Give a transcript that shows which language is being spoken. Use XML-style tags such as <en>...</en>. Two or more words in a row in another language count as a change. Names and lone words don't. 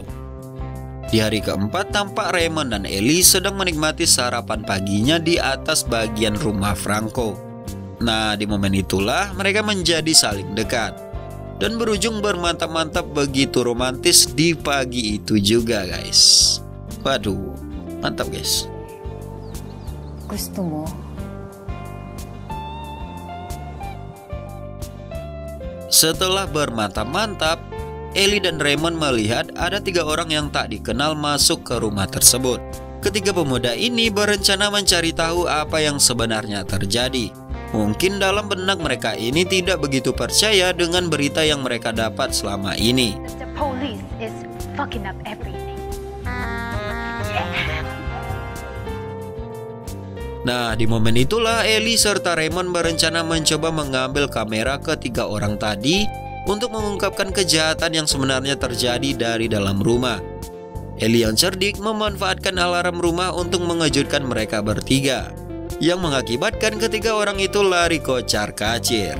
<id>Di hari keempat tampak Raymond dan Ellie sedang menikmati sarapan paginya di atas bagian rumah Franco. Nah, di momen itulah mereka menjadi saling dekat. Dan berujung bermantap-mantap begitu romantis di pagi itu juga, guys. Waduh. Mantap, guys.</id> <tl>Gusto mo?</tl> <id>Setelah bermantap-mantap, Ellie dan Raymond melihat ada 3 orang yang tak dikenal masuk ke rumah tersebut. Ketiga pemuda ini berencana mencari tahu apa yang sebenarnya terjadi. Mungkin dalam benak mereka ini tidak begitu percaya dengan berita yang mereka dapat selama ini.</id> <en>The police is fucking up everything.</en> <id>Nah, di momen itulah Ellie serta Raymond berencana mencoba mengambil kamera ketiga orang tadi untuk mengungkapkan kejahatan yang sebenarnya terjadi dari dalam rumah. Ellie yang cerdik memanfaatkan alarm rumah untuk mengejutkan mereka bertiga, yang mengakibatkan ketiga orang itu lari kocar kacir.</id>